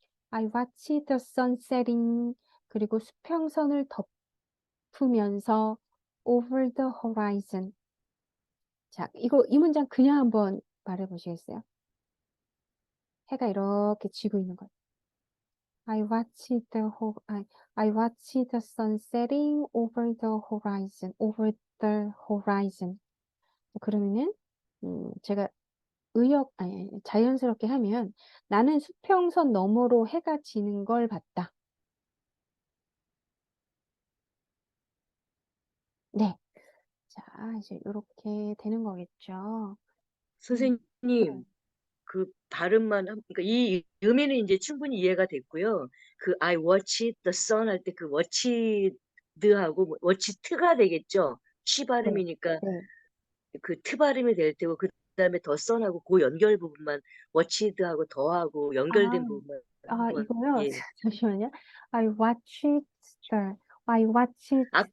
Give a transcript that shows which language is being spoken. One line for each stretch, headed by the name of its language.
English: I watched the sun setting.
Korean: 그리고 수평선을 덮으면서
English: over the horizon.
Korean: 자, 이 문장 그냥 한번 말해 보시겠어요? 해가 이렇게 지고 있는 거.
English: I watched the sun setting over the horizon. over the horizon.
Korean: 그러면은 제가 자연스럽게 하면 나는 수평선 너머로 해가 지는 걸 봤다. 네. 자, 이제 이렇게 되는 거겠죠. 음, 선생님 그 발음만 그러니까 이 의미는 이제 충분히 이해가 됐고요. 그
English: I watch the sun
Korean: 할 때 그 watched하고 watched가 되겠죠. 쉬 네, 발음이니까 네. 그 트 발음이 될 테고 그다음에 the sun하고 그 연결 부분만 watched하고 더하고 아, 연결된 부분만 한번 이거요. 예. 잠시만요.
English: I watched the, I watched the,